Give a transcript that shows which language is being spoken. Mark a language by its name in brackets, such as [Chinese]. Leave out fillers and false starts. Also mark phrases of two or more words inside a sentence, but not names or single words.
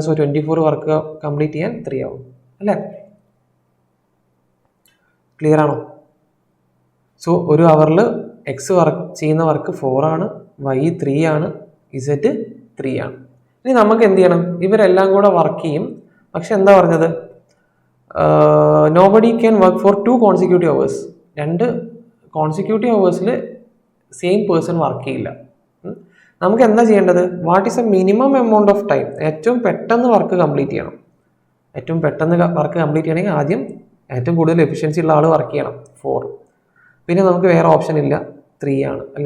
[Malayalam] സോ 24 [English] work complete [Malayalam] ചെയ്യാൻ 3 ആവും അല്ലേ. ക്ലിയർ ആണോ? സോ ഒരു അവറിൽ എക്സ് വർക്ക് ചെയ്യുന്ന വർക്ക് 4 ആണ്, വൈ 3 ആണ്, ഇസെറ്റ് 3 ആണ്. ഇനി നമുക്ക് എന്ത് ചെയ്യണം? ഇവരെല്ലാം കൂടെ വർക്ക് ചെയ്യും. പക്ഷെ എന്താ പറഞ്ഞത്? [English] nobody can work for 2 consecutive hours. [Malayalam] 2 consecutive ഹവേഴ്സിൽ [English] same person work [Malayalam] ചെയ്യില്ല. നമുക്ക് എന്താ ചെയ്യേണ്ടത്? [English] what is a minimum amount of time? [Malayalam] ഏറ്റവും പെട്ടെന്ന് [English] work complete [Malayalam] ചെയ്യണം. ഏറ്റവും പെട്ടെന്ന് [English] work complete [Malayalam] ചെയ്യണമെങ്കിൽ ആദ്യം ഏറ്റവും കൂടുതൽ എഫിഷ്യൻസി ഉള്ള ആൾ വർക്ക് ചെയ്യണം, 4. പിന്നെ നമുക്ക് വേറെ ഓപ്ഷൻ ഇല്ല, 3 ആണ് അല്ലേ.